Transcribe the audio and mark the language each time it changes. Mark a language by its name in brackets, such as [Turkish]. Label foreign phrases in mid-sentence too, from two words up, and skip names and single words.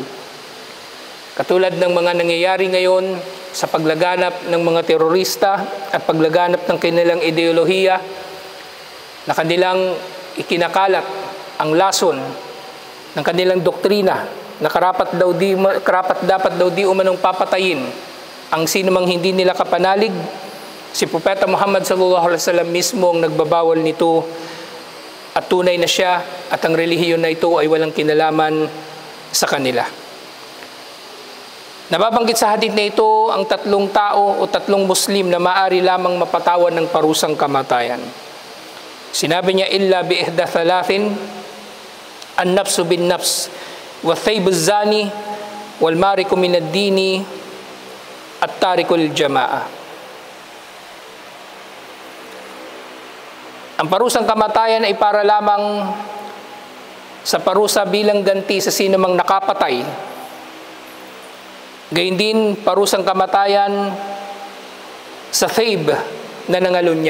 [Filipino] Katulad ng mga nangyayari ngayon sa paglaganap ng mga terorista at paglaganap ng kanilang ideolohiya na kanilang ikinakalat ang lason ng kanilang doktrina na karapat dapat daw di umanong papatayin ang sinumang hindi nila kapanalig. Si Propeta Muhammad [Arabic] صلى الله عليه وسلم [Filipino] mismo ang nagbabawal nito at tunay na siya at ang relihiyon na ito ay walang kinalaman sa kanila. Nababanggit sa hadith na ito ang 3 tao o 3 Muslim na maaari lamang mapatawan ng parusang kamatayan. Sinabi niya, [Arabic] إلا بإحدى ثلاث النفس بالنفس والثيب الزاني والمارق من الدين التارك للجماعة. [Filipino] Ang parusang kamatayan ay para lamang sa parusa bilang ganti sa sino mang nakapatay. Gayun din, parusang kamatayan sa thayb na nangalunya.